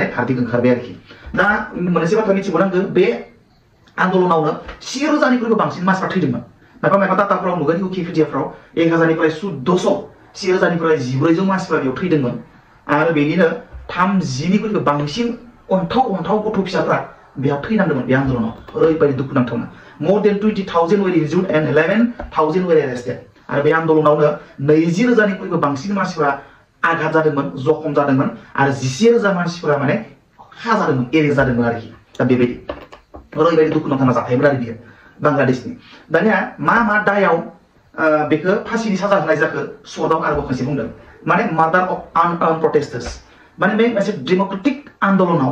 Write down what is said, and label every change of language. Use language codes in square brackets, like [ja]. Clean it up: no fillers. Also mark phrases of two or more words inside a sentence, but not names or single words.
[brx] भार्डिक्ट ओंखारबाय आरोखि दा मोनसे बाथ्रा मिथिबावनांगौ बे आन्दोलनावनो 10,000निख्रुइबो बांसिन मानसिफ्रा थैदोंमोन मायबा डाटाफ्राव नुगोन विकिपिडियाफ्राव 1000निफ्राय 1400 10,000निफ्राय 1400 मानसिफ्रा बेयाव थैदोंमोन आरो बेनिनो 30निख्रुइबो बांसिन अन्थाव गथ' फिसाफ्रा बेयाव थैनांदोंमोन बे आन्दोलनाव ओरैबायदि दुखुनांथावना [en] more than 20,000 were injured and 11,000 were arrested [brx] आरो बे आन्दोलनावनो 20,000निख्रुइबो बांसिन मानसिफ्रा आघात जादोंमोन जखम जादोंमोन आरो 11,000 मानसिफ्रा माने खाजादोंमोन एरेस्ट जादोंमोन आरोखि दा बेबायदि ओरैबायदि दुखुनांथावना जाथायमोन आरो बियो बांलादेशनि दानिया मा दायाव बेखौ फांसिनि साजा होनाय जाखो सर्टआव आरोबाव खनसे बुंदों माने [en] murder of unarmed protesters [brx] माने बे मोनसे डेमोक्रेटिक आन्दोलनाव